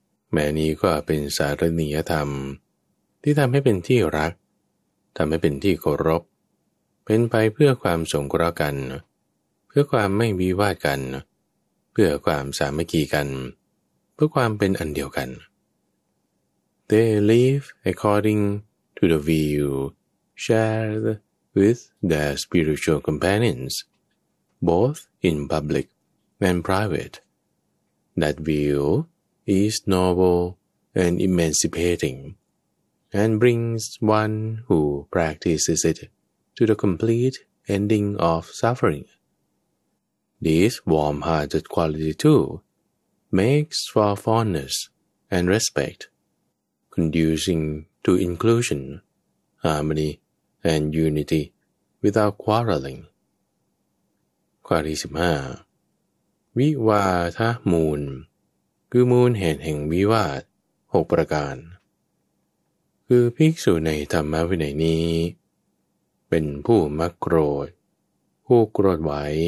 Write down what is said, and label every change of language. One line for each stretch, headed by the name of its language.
Thai: แม้นี้ก็เป็นสารณียธรรมที่ทำให้เป็นที่รักทำให้เป็นที่เคารพเป็นไปเพื่อความสงเคราะห์กันเพื่อความไม่วิวาทกันเพื่อความสามัคคีกันเพื่อความเป็นอันเดียวกัน
English: They live according to the view shared with their spiritual companions, both in public and private. That view is noble and emancipating, and brings one who practices it to the complete ending of suffering. This warm-hearted quality too makes for fondness and respect, conducing to inclusion, harmony, and unity without quarreling.
Thai: ข้อ 15 วิวาทมูลคือมูลเหตุแห่งวิวาท6ประการคือภิกษุในธรรมวินัยนี้เป็นผู้มักโกรธผู้โกรธไว้